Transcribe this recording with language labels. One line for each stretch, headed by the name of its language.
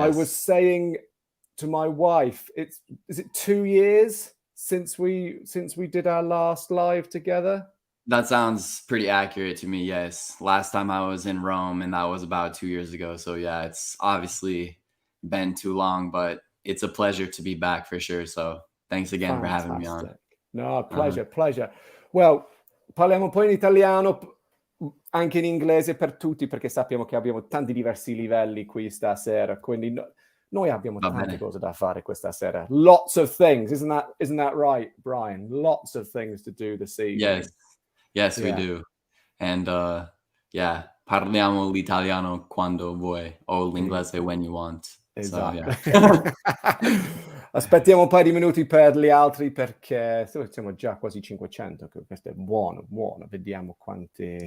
English: I was saying to my wife, is it 2 years since we did our last live together? That sounds pretty accurate to me, yes. Last time I was in Rome, and that was about 2 years ago. So yeah, it's obviously been too long, but it's a pleasure to be back for sure. So thanks again for having me on. No, pleasure.
Italian: Well, parliamo un po' in italiano, anche in inglese per tutti, perché sappiamo che abbiamo tanti diversi livelli qui stasera, quindi noi abbiamo tante cose da fare questa sera.
English: Lots of things, isn't that right, Brian? Lots of things to do this evening. Yes, we do.
Italian: And parliamo l'italiano quando vuoi, o l'inglese
English: when you want.
Italian: Esatto.
English: So, yeah.
Italian: Aspettiamo un paio di minuti per gli altri perché siamo già quasi 500. Questo è buono. Vediamo quanti.